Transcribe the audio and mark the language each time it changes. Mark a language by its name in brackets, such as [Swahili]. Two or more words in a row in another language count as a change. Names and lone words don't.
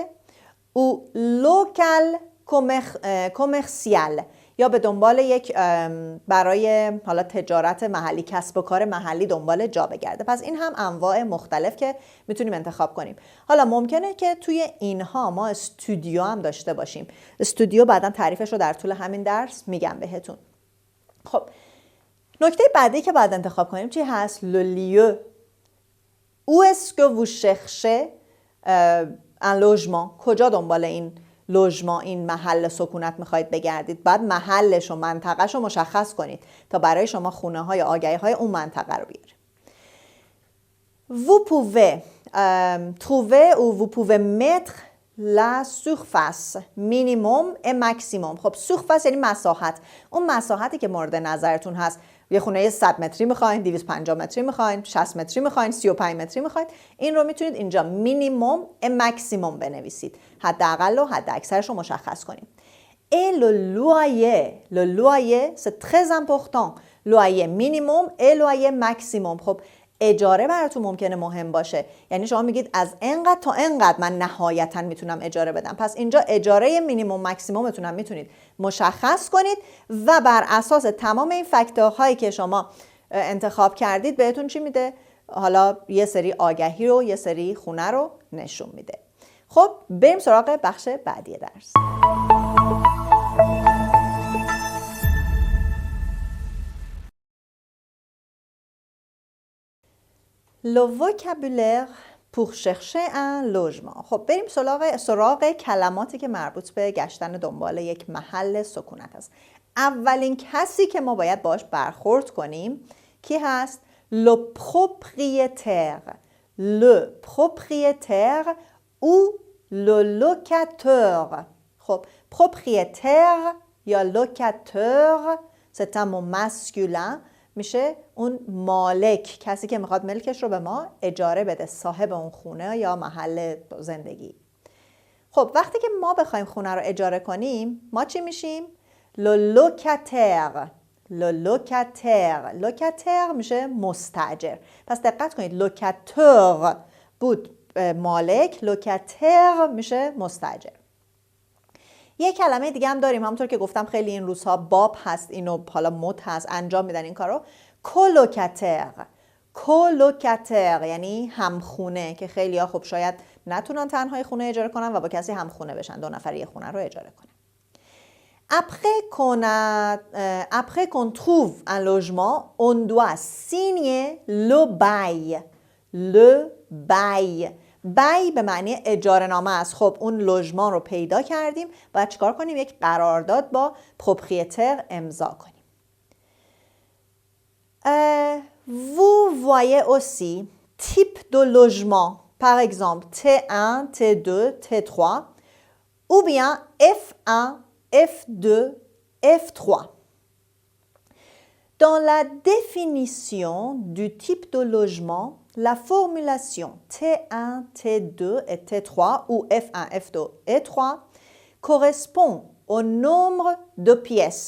[French] ou local commercial, [Persian] یا به دنبال یک برای حالا تجارت محلی، کسب و کار محلی دنبال جا بگرده. پس این هم انواع مختلف که میتونیم انتخاب کنیم. حالا ممکنه که توی اینها ما استودیو هم داشته باشیم. استودیو بعداً تعریفش رو در طول همین درس میگم بهتون. خب نکته بعدی که باید انتخاب کنیم چی هست؟ [French] le lieu. Où est-ce que vous cherchez un logement؟ [Persian] کجا دنبال این لوژمان، این محل سکونت میخواید بگردید؟ بعد محلش و منطقهش رو مشخص کنید تا برای شما خونه های آگهی های اون منطقه رو بیاره. [French] Vous pouvez trouver ou vous pouvez mettre la surface minimum et maximum. [Persian] خب surface یعنی مساحت، اون مساحتی که مورد نظرتون هست. یه خونه 100 متری میخواین، 250 متری میخواین، 60 متری میخواین، 35 متری میخواین، این رو میتونید اینجا مینیمم و ماکسیمم بنویسید. حداقل و حد اکثرش رو مشخص کنید. [French] Et le loyer c'est très important. loyer minimum et loyer maximum. [Persian] خب اجاره براتون ممکنه مهم باشه، یعنی شما میگید از اینقدر تا اینقدر من نهایتا میتونم اجاره بدم، پس اینجا اجاره مینیمم ماکسیممتون هم میتونید مشخص کنید و بر اساس تمام این فاکتورهایی که شما انتخاب کردید بهتون چی میده؟ حالا یه سری آگهی رو، یه سری خونه رو نشون میده. خب بریم سراغ بخش بعدی درس. [French] Le vocabulaire pour chercher un logement. [Persian] خب بریم سراغ کلماتی که مربوط به گشتن دنبال یک محل سکونت است. اولین کسی که ما باید باش برخورد کنیم کی هست؟ [French] le propriétaire. le propriétaire ou le locataire. خب propriétaire یا locataire c'est un mot masculin، [Persian] میشه اون مالک، کسی که میخواد ملکش رو به ما اجاره بده، صاحب اون خونه یا محل زندگی. خب وقتی که ما بخوایم خونه رو اجاره کنیم ما چی میشیم؟ [French] le locataire. le locataire. [Persian] locataire میشه مستاجر. پس دقت کنید locataire بود مالک، locataire میشه مستاجر. یه کلمه دیگه هم داریم، همونطور که گفتم خیلی این روزها باب هست، اینو حالا مد هست، انجام میدن این کارو. کولوکاتر. کولوکاتر یعنی همخونه، که خیلی ها خب شاید نتونن تنهای خونه اجاره کنن و با کسی همخونه بشن، 2 نفر یه خونه رو اجاره کنن. [French] Après qu'on trouve un logement, on doit signer le bail. Le bail. [Persian] بای به معنی اجاره نامه است. خب اون لوژمان رو پیدا کردیم، باید چیکار کنیم؟ یک قرارداد با پروپریتر امضا کنیم. [French] Vous voyez aussi type de logement, par exemple T1, T2, T3 ou bien F1, F2, F3. Dans la définition du type de logement, la formulation T1, T2 et T3 ou F1, F2 et 3 correspond au nombre de pièces.